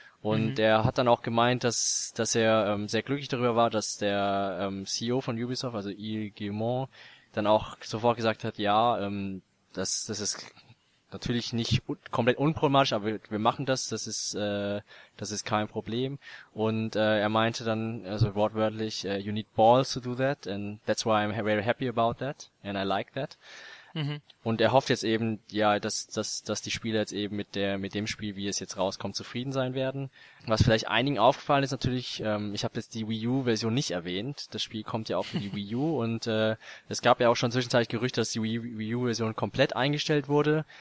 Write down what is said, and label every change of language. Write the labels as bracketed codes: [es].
[de] Und er hat dann auch gemeint, dass er sehr glücklich darüber war, dass der CEO von Ubisoft, also Yves Guillemot, dann auch sofort gesagt hat, ja, das ist natürlich nicht komplett unproblematisch, aber wir machen das ist kein Problem. Und er meinte dann, also wortwörtlich, [en] you need balls to do that, and that's why I'm very happy about that, and I like that. Mhm. [de] Und er hofft jetzt eben, ja, dass die Spieler jetzt eben mit dem Spiel, wie es jetzt rauskommt, zufrieden sein werden. Was vielleicht einigen aufgefallen ist natürlich, ich habe jetzt die Wii U-Version nicht erwähnt. Das Spiel kommt ja auch für die Wii U und es gab ja auch schon zwischenzeitlich Gerüchte, dass die Wii U-Version komplett eingestellt wurde.